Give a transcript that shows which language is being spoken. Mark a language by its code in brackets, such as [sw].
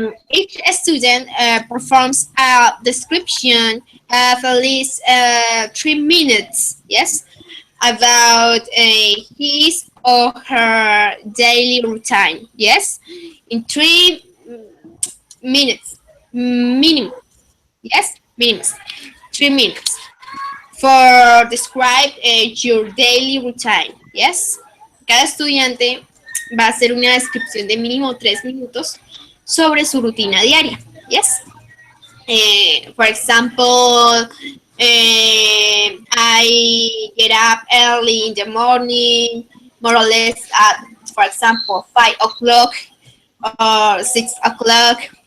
[en] Each student performs a description of at least 3 minutes, yes, about his or her daily routine, yes, in 3 minutes. minimum. Yes, minimum. 3 minutes for describe your daily routine. Yes. [es] Cada estudiante va a hacer una descripción de mínimo 3 minutos sobre su rutina diaria. [en] Yes. For example, I get up early in the morning, more or less at, for example, 5 o'clock or 6 o'clock.